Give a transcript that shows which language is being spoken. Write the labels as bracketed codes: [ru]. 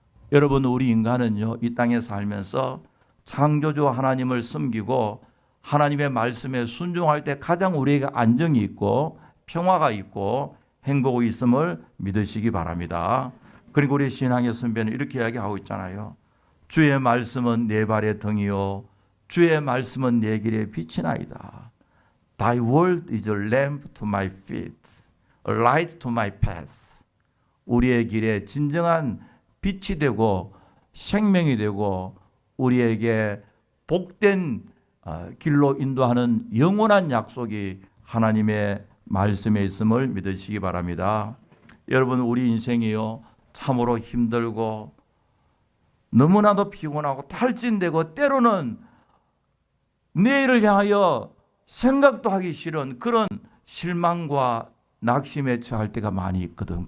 [ko] 여러분, 우리 인간은요, 이 땅에 살면서 창조주 하나님을 섬기고 하나님의 말씀에 순종할 때 가장 우리에게 안정이 있고 평화가 있고 행복이 있음을 믿으시기 바랍니다. 그리고 우리 신앙의 선배는 이렇게 이야기하고 있잖아요. 주의 말씀은 내 발의 등이요 주의 말씀은 내 길의 빛이나이다. [en] Thy word is a lamp to my feet, a light to my path. [ko] 우리의 길에 진정한 빛이 되고 생명이 되고 우리에게 복된 길로 인도하는 영원한 약속이 하나님의 말씀에 있음을 믿으시기 바랍니다. 여러분, 우리 인생이요, 참으로 힘들고 너무나도 피곤하고 탈진되고 때로는 내일을 향하여 생각도 하기 싫은 그런 실망과 낙심에 처할 때가 많이 있거든.